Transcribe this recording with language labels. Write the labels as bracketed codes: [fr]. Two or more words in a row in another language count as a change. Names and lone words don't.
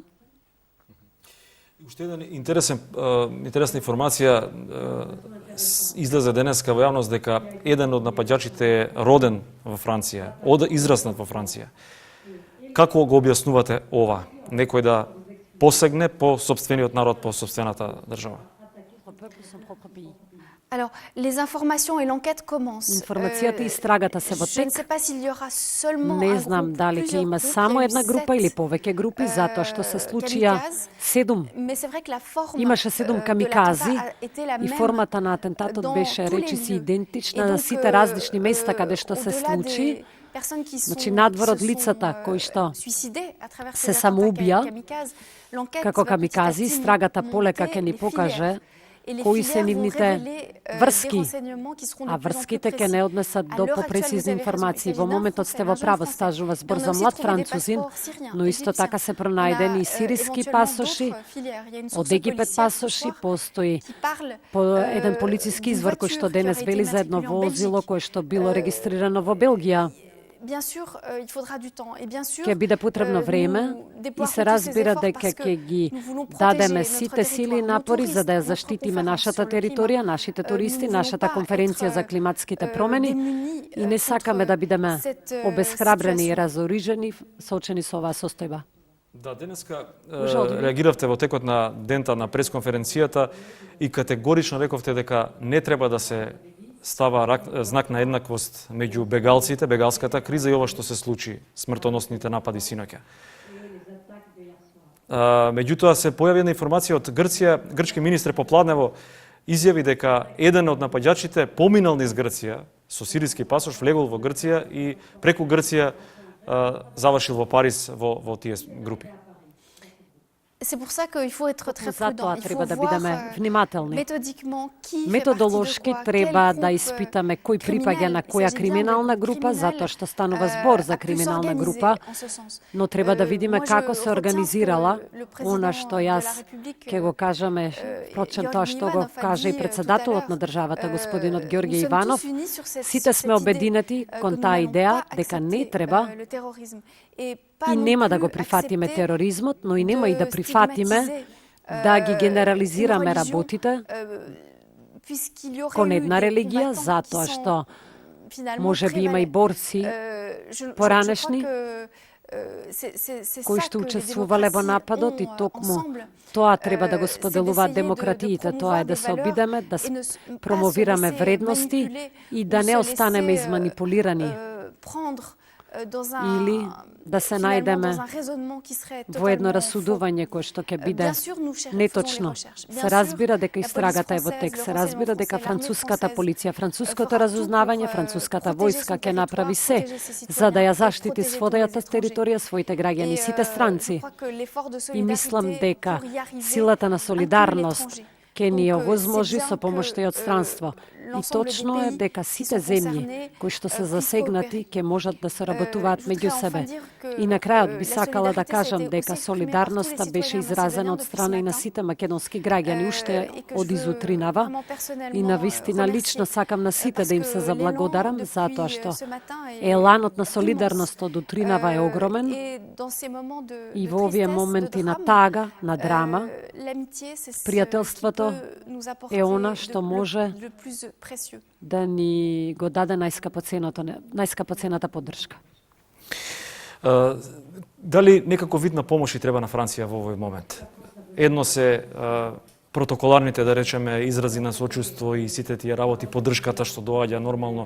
[mk] Уште една интересна информација излезе денеска во јавност дека еден од напаѓачите е роден во Франција, израснат во Франција. Како го објаснувате ова? Некој да посегне по сопствениот народ, по сопствената држава? [fr] Alors, les informations et l'enquête commencent. [mk] Информацијата и истрагата се во [fr] Je ne [mk] тек. [fr] sais pas s'il y aura seulement [mk] Не [fr] un [mk] знам [fr] groupe, [mk] дали ќе [fr] plusieurs [mk] има [fr] groupes, [mk] само [fr] il y a eu [mk] една група или повеќе групи, затоа што се случија 7. [fr] Mais c'est vrai que la forme [mk] Имаше 7 [fr] de [mk] камикази [fr] l'attentat a été la [mk] и [fr] même [mk] формата на атентатот [fr] dans [mk] беше [fr] tous les [mk] речиси [fr] lieux. [mk] идентична [fr] Et [mk] на [fr] donc, [mk] сите различни места каде што се [fr] au-delà [mk] случи. [fr] des personnes qui [mk] Значи [fr] sont- [mk] надвор од [fr] qui se [mk] лицата [fr] sont, [mk] кои што [fr] suicidées à travers [mk] се [fr] ces [mk] самоубија, [fr] attentats kamikazes, l'enquête [mk] како [fr] va petit à [mk] камикази, [fr] petit [mk] истрагата полека [fr] monter [mk] ќе ни [fr] les [mk] покаже [fr] filières. Et les [mk] кои [fr] filières [mk] се [fr] vont [mk] нивните [fr] révéler, [mk] врски, [fr] des renseignements qui seront de [mk] а [fr] plus en plus [mk] врските ќе [fr] précis. [mk] не однесат [fr] À [mk] до [fr] l'heure actuelle, [mk] попрецизни [fr] vous avez raison, [mk] информации. [fr] il [mk] Во [fr] s'agit d'un [mk] моментот [fr] Français, [mk] сте во [fr] d'un jeune [mk] право, [fr] Français. [mk] стажува збор [fr] Et on a [mk] за [fr] aussi [mk] млад [fr] trouvé des [mk] французин, [fr] passeports syriens, [mk] но исто така [fr] égyptiens. [mk] се [fr] On a, [mk] пронајдени и сириски [fr] éventuellement [mk] пасоши. [fr] d'autres filières. Il y a une source [mk] Од Египет [fr] policière ce [mk] пасоши [fr] soir [mk] постои [fr] qui parle, [mk] еден полициски [fr] d'une [mk] извор кој што [fr] voiture [mk] денес [fr] qui aurait [mk] вели [fr] été [mk] за едно [fr] immatriculée en [mk] возило [fr] Belgique. [mk] кое што било регистрирано во Белгија. [fr] Bien sûr, il faudra du temps. Et bien sûr, [mk] Ќе биде потребно време [fr] nous [mk] и се [fr] déploierons tous ces [mk] разбира [fr] efforts [mk] дека [fr] parce que [mk] ќе ги [fr] nous voulons [mk] дадеме [fr] protéger [mk] сите [fr] notre [mk] сили и [fr] territoire, [mk] напори [fr] nos [mk] за да ја [fr] touristes, [mk] заштитиме [fr] notre [mk] нашата [fr] conférence sur le [mk] територија, [fr] climat. [mk] нашите [fr] Nous [mk] туристи, [fr] voulons [mk] нашата [fr] pas [mk] конференција [fr] être, [mk] за климатските промени [fr] démunis, [mk] и не сакаме да бидеме [fr] cette, [mk] обесхрабрени и [fr] situation. [mk] разорижени соочени со оваа состојба. Да, денеска Ужални. реагиравте во текот на дента на пресконференцијата и категорично рековте дека не треба да се става знак на еднаквост меѓу бегалците, бегалската криза и ова што се случи, смртоносните напади синоќа. Меѓутоа се појави една информација од Грција, грчки министр попладнево изјави дека еден од напаѓачите поминал низ Грција со сириски пасош, влегол во Грција и преку Грција завршил во Париз во тие групи. [fr] C'est pour ça qu'il faut être très prudent. [mk] Затоа [fr] Il [mk] треба [fr] faut [mk] да [fr] voir [mk] бидеме внимателни. [fr] méthodiquement qui fait [mk] Методолошки [fr] partie de quoi, [mk] треба [fr] quel [mk] да [fr] groupe, [mk] испитаме кој припаѓа [fr] criminel. [mk] на [fr] Il [mk] која [fr] s'agit bien [mk] криминална [fr] de [mk] група, [fr] criminels, [mk] затоа што станува збор за [fr] à plus [mk] криминална [fr] s'organiser [mk] група, [fr] en ce sens. [mk] но треба да видиме [fr] Moi, je [mk] како се [fr] retiens [mk] организирала [fr] que le président [mk] она што [fr] de la [mk] јас [fr] République, [mk] ќе го кажеме, впрочем тоа што го Георги каже и Иванов, председателот на [fr] tout à [mk] државата, [fr] l'heure, [mk] господинот Георги [fr] nous sommes [mk] Иванов. [fr] tous unis sur cette- [mk] Сите [fr] sur [mk] сме [fr] cette idée, [mk] обединети [fr] que [mk] кон [fr] nous [mk] таа [fr] n'allons [mk] идеја [fr] pas [mk] дека не [fr] accepter, [mk] треба [fr] le terrorisme et pas [mk] и [fr] non [mk] нема да [fr] plus [mk] го прифатиме [fr] accepter [mk] тероризмот, но и нема и да [fr] de [mk] прифатиме [fr] stigmatiser, [mk] да ги [fr] une [mk] генерализираме [fr] religion, [mk] работите [fr] puisqu'il y aurait [mk] кон [fr] eu [mk] една [fr] des [mk] религија, [fr] combattants [mk] затоа [fr] qui sont [mk] што [fr] finalement [mk] може би има и [fr] prévalés. [mk] борци [fr] Je [mk] поранешни, [fr] crois que, c'est [mk] кои [fr] ça [mk] што [fr] que les [mk] учествувале во [fr] démocraties [mk] нападот и [fr] ont, [mk] токму [fr] ensemble. [mk] тоа треба да го [fr] C'est [mk] споделуваат [fr] d'essayer [mk] демократиите, [fr] de [mk] тоа е да [fr] promouvoir [mk] се [fr] des valeurs [mk] обидеме да [fr] et ne s- pas se [mk] промовираме [fr] laisser [mk] вредности [fr] manipuler [mk] и [fr] ou [mk] да не [fr] se [mk] останеме [fr] laisser, [mk] изманипулирани [fr] prendre, dans un- [mk] или да се [fr] finalement, [mk] најдеме [fr] dans un raisonnement qui serait [mk] во едно [fr] totalement [mk] расудување кое што ќе биде [fr] Bien sûr, nous faisons [mk] неточно. [fr] les recherches. Bien [mk] Се [fr] sûr, [mk] разбира дека [fr] la [mk] истрагата е во [fr] police [mk] тек, [fr] française, [mk] се [fr] le [mk] разбира [fr] renseignement [mk] дека [fr] français, [mk] француската [fr] l'armée [mk] полиција, француското [fr] fera tout [mk] разузнавање, [fr] pour, [mk] француската [fr] protéger [mk] војска [fr] son [mk] ќе направи [fr] territoire, [mk] се [fr] protéger ses [mk] за да ја [fr] citoyens et [mk] заштити [fr] protéger [mk] својата [fr] tous les [mk] територија, своите граѓани, [fr] Et, [mk] сите [fr] je [mk] странци. [fr] crois que l'effort de [mk] И мислам [fr] solidarité [mk] дека [fr] pour y arriver [mk] силата на [fr] inclut [mk] солидарност [fr] l'étranger. [mk] ќе ни [fr] Donc, [mk] овозможи [fr] c'est [mk] со [fr] bien [mk] помошта и од [fr] que, [mk] странство. И [fr] l'ensemble [mk] точно [fr] des [mk] е [fr] pays [mk] дека [fr] qui [mk] сите [fr] sont [mk] земји [fr] concernés, [mk] кои што се [fr] puissent [mk] засегнати ќе можат да се работуваат [fr] je [mk] меѓу [fr] voudrais [mk] себе. [fr] enfin dire que, [mk] И на крајот би [fr] la [mk] сакала да [fr] solidarité, [mk] кажам [fr] ça a été [mk] дека [fr] aussi exprimé par [mk] солидарноста [fr] tous les [mk] беше [fr] citoyens [mk] изразена од [fr] macédoniens [mk] страна и на [fr] depuis ce [mk] сите македонски граѓани уште [fr] et que je [mk] од [fr] veux [mk] изутринава. [fr] vraiment personnellement, [mk] И навистина [fr] remercier, [mk] лично сакам на сите [fr] parce [mk] да им [fr] que [mk] се [fr] l'élan [mk] заблагодарам [fr] depuis, [mk] затоа што [fr] ce matin est [mk] еланот на [fr] immense. [mk] солидарност од утринава е огромен [fr] Et dans ces moments de [mk] и во овие [fr] tristesse, [mk] моменти [fr] de [mk] на [fr] drame, [mk] тага, на драма, [fr] l'amitié, c'est ce [mk] пријателството [fr] qui peut nous apporter [mk] е она што може [fr] le plus précieux. [mk] да ни го даде најскапоцената поддршка. Дали некако вид на помош треба на Франција во овој момент? Едно се протоколарните, да речеме, изрази на сочувство и сите тие работи, поддршката што доаѓа нормално.